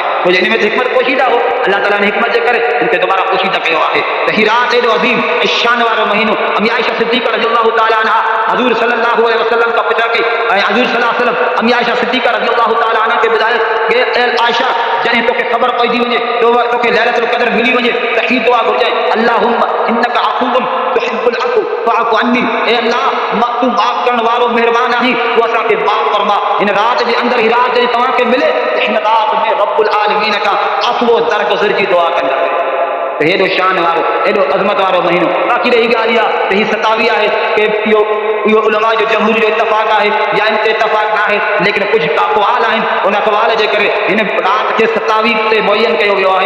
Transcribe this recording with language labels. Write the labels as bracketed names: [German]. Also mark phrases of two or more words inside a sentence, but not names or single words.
[Sindhi] छो जो हिन में हिकमत पोशीदा हो, अल्लाह ताला ने हिकमत जे करे हिन खे दुबारा पोशीदा कयो आहे। त ही रात एॾो अज़ीम ऐं शान वारो महीनो। अम्मी आयशा सिद्दीक़ा [Arabic] رضي الله تعالى عنها [Sindhi] हज़ूर [Arabic] صلى الله عليه وسلم [Sindhi] खां पुछा कई ऐं हज़ूर [Arabic] صلى الله عليه وسلم [Sindhi] अम्मी आयशा सिद्दीक़ा [Arabic] رضي الله تعالى عنها [Sindhi] खे ॿुधायो कि ए आयशा, जॾहिं तोखे ख़बर पइजी वञे तोखे [Arabic] ليلة القدر [Sindhi] मिली वञे त ही दुआ घुरिजे, [Arabic] اللهم إنك عفو تحب العفو فاعف عني. [Sindhi] ए अल्लाह, तू माफ़ करण वारो महिरबान आहीं, तू असांखे माफ़ फरमा। हिन रात जे अंदरि ही रात जॾहिं तव्हांखे मिले त हिन रात में [Arabic] رب العالمين [Sindhi] खां अफ़्व दरगुज़र जी दुआ कंदा। त हेॾो शान वारो, हेॾो अज़मत वारो महीनो। बाक़ी रही ॻाल्हि इहा त ही सतावी आहे कि इहो उलमा जो जमहूर जो इतफ़ाक़ आहे या इन ते इतफ़ाक़ न आहे, लेकिन कुझु अक़वाल आहिनि, उन अक़वाल जे करे हिन रात खे 27 ते मुअय्यन कयो वियो आहे।